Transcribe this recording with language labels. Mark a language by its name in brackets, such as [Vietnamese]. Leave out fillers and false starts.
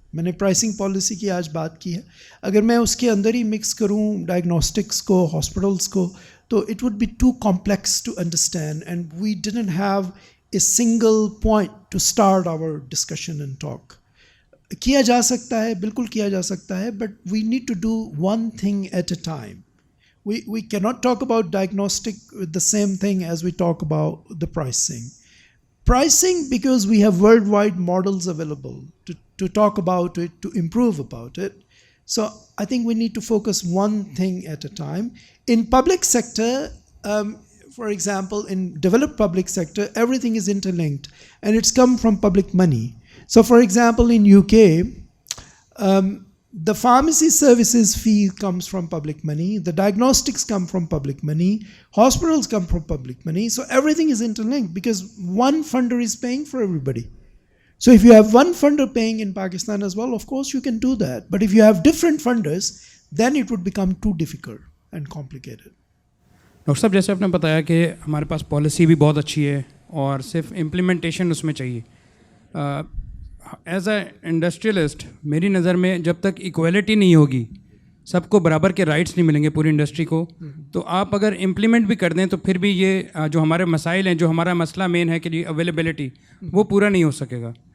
[Urdu] میں نے pricing policy کی آج بات کی ہے، اگر میں اس کے اندر ہی مکس کروں ڈائگنوسٹکس کو، ہاسپٹلس کو، تو [English] It would be too complex to understand and we didn't have a single point to start our discussion and talk. [Urdu] کیا جا سکتا ہے، [English] بالکل کیا جا سکتا ہے، but we need to do one thing at a time. We cannot talk about diagnostic with the same thing as we talk about the pricing. Pricing, because we have worldwide models available to talk about it, to improve about it. So I think we need to focus one thing at a time. In public sector, for example, in developed public sector, everything is interlinked and it's come from public money. So for example, in UK, the pharmacy services fee comes from public money, the diagnostics come from public money, hospitals come from public money, so everything is interlinked because one funder is paying for everybody. So if you have one funder paying in Pakistan as well, of course you can do that, but if you have different funders, then it would become too difficult and complicated. [Urdu] Doctor صاحب، جیسے آپ نے بتایا کہ ہمارے پاس policy بھی بہت اچھی ہے اور صرف امپلیمنٹیشن اس میں چاہیے. ایز اے انڈسٹریلسٹ میری نظر میں جب تک ایکویلٹی نہیں ہوگی، سب کو برابر کے رائٹس نہیں ملیں گے پوری انڈسٹری کو، تو آپ اگر امپلیمنٹ بھی کر دیں تو پھر بھی یہ جو ہمارے مسائل ہیں، جو ہمارا مسئلہ مین ہے کہ اویلیبلٹی، وہ پورا نہیں ہو سکے گا.